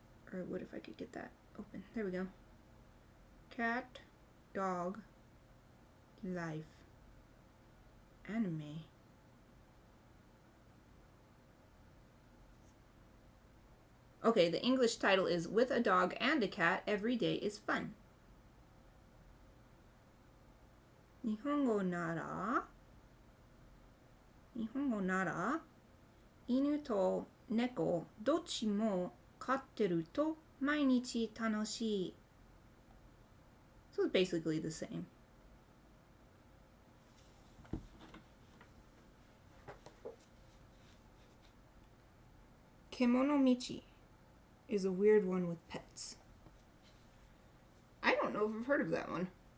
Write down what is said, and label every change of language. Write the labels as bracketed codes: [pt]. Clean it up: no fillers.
[en] Or what if I could get that open? There we go. Cat, Dog, Life, Anime. Okay, the English title is With a Dog and a Cat, Every Day is Fun. [ja] 日本語なら犬と猫どっちも飼ってると毎日楽しい. [en] So it's basically the same. Kemono Michi is a weird one with pets. I don't know if I've heard of that one.